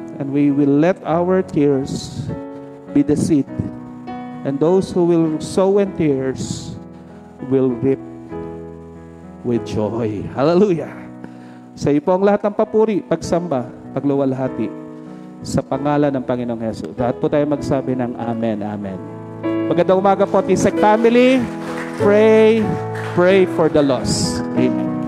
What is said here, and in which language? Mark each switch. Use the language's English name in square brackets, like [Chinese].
[English] And we will let our tears be the seed. And those who will sow in tears will reap with joy. Hallelujah. [Filipino] Sa iyo po ang lahat ng papuri, pagsamba, pagluwalhati sa pangalan ng Panginoong Hesus. Lahat po tayo magsabi ng Amen, Amen. Magandang umaga po, Tisek family. [English] Pray for the lost. [Filipino] Amen.